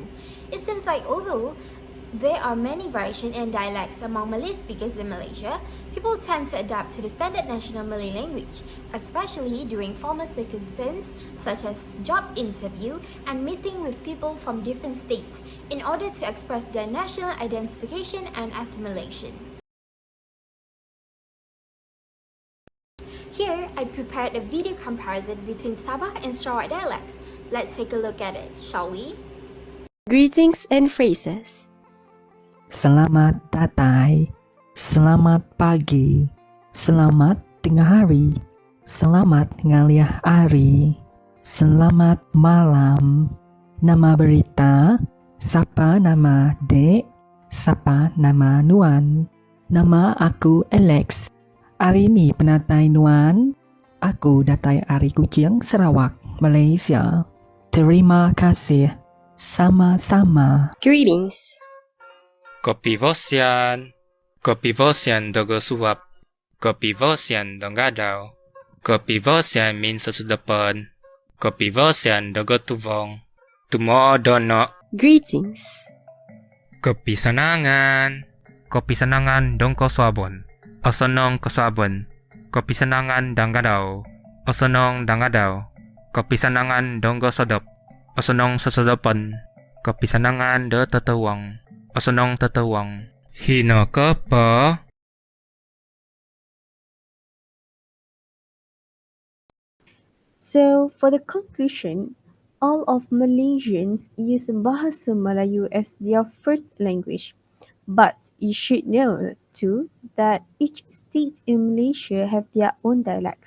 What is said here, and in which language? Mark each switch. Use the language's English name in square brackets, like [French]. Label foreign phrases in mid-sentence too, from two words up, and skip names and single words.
[English] It seems like although there are many variations and dialects among Malay speakers in Malaysia, people tend to adapt to the standard national Malay language, especially during formal circumstances such as job interview and meeting with people from different states in order to express their national identification and assimilation. I prepared a video comparison between Sabah and Sarawak dialects. Let's take a look at it, shall we? Greetings and phrases. [Malay] Selamat datang, selamat pagi, selamat tengah hari, selamat ngaliah hari, selamat malam. [Iban] Nama berita, siapa nama dek, siapa nama nuan. Nama aku Alex. Hari ni penatai nuan. Aku datai Ari Kuching, Sarawak, Malaysia. [Malay] Terima kasih. Sama-sama. [English] Greetings. [Central Dusun] Kopi Vosian dogo suap. Kopi Vosian dong gadau. Kopi Vosian min sesudapan. Kopi Vosian dogo tuvong. Tumo dono. [English] Greetings. [Central Dusun] Kopi sanangan dong koswabon. Osonong koswabon. Kopi sanangan dong gadau. Osonong dong gadau. Kopi sanangan dong gosodop. Osonong sesudapan. Kopi sanangan do tetawang. Osonong tetawang. Hino kopo. [English] So, for the conclusion, all of Malaysians use Bahasa Melayu as their first language. But you should know too that each state in Malaysia have their own dialects.